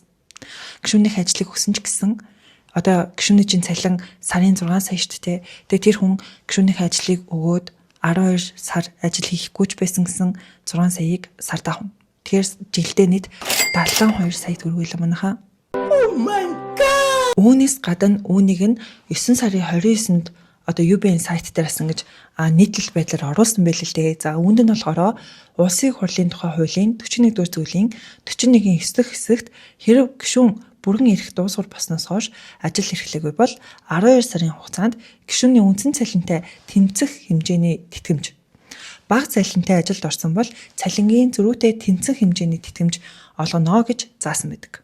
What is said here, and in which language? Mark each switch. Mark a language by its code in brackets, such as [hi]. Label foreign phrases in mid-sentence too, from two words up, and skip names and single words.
[mn] Гишүүнийхээ ажлыг өгсөн ч гэсэн одоо гишүүний чинь цалин сарын 6 сая шүү дээ. Тэгээд тэр хүн гишүүнийхээ ажлыг өгөөд 12 сар ажил хийхгүй ч байсан гэсэн 6 саяыг сард авах. Тэгэхээр жилдээ нийт 72 сая төгрөг л манайхаа. [en] Oh my god. [mn] Үүнээс гадна үүнийг нь 9 сарын 29-нд одоо UBN сайт дээрээс ингэж нийтлэл байдлаар оруулсан байл л дээ. За үүнд нь болохоор улсын хурлын тухай хуулийн 41 дугаар зүйлийн 41-ийн 9 хэсэгт хэрэв гишүүн бүрэн эрх дуусгар болсноос хойш ажил эрхлээгүй бол 12 сарын хугацаанд гишүүний үндсэн цалинтай тэмцэх хэмжээний тэтгэмж бага цалинтай ажилд орсон бол цалингийн зөрүүтэй тэнцэн хэмжээний тэтгэмж олгоно гэж заасан байдаг.